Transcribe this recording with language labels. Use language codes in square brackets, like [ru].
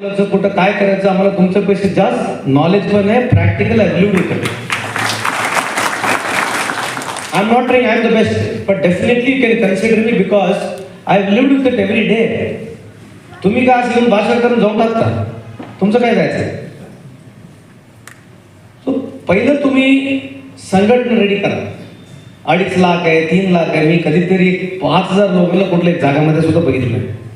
[mr] कुठं काय करायचं आम्हाला तुमच्यापेक्षा जास्त नॉलेज पण आहे, practical ability. [en] I'm not saying I'm the best, but definitely you can consider me because I've lived with it every day. [mr] तुम्ही का असं भाषण करून जाऊन टाकता, तुमचं काय जायचं? सो पहिलं तुम्ही संघटना रेडी करा. 2.5 लाख आहे, 3 लाख आहे. मी कधीतरी 5,000 लोकांना कुठल्या जागामध्ये सुद्धा बघितलं नाही.